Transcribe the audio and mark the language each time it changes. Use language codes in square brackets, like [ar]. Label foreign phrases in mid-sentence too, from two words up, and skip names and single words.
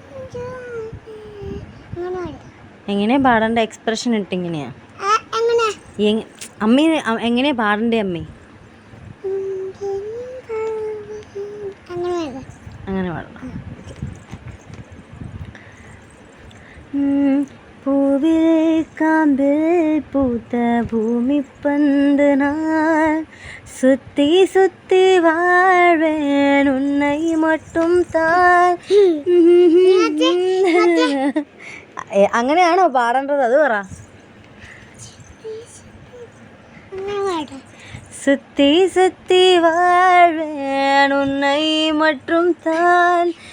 [ml] എങ്ങനെയാ പാടേണ്ട? എക്സ്പ്രഷൻ ഇട്ടിങ്ങനെയാ അമ്മ എങ്ങനെയാ പാടണ്ടേ? അമ്മേ അങ്ങനെ പാടണം. [ta] பூவில் காம்பில் பூத்த பூமி பந்து நான் சுத்தி சுத்தி வாழ்வேன் உன்னை மட்டும் தான். [ml] അങ്ങനെയാണോ പാടേണ്ടത്? അത് പറ. [ta] சுத்தி சுத்தி வாழ்வேன் உன்னை மட்டும் தான்.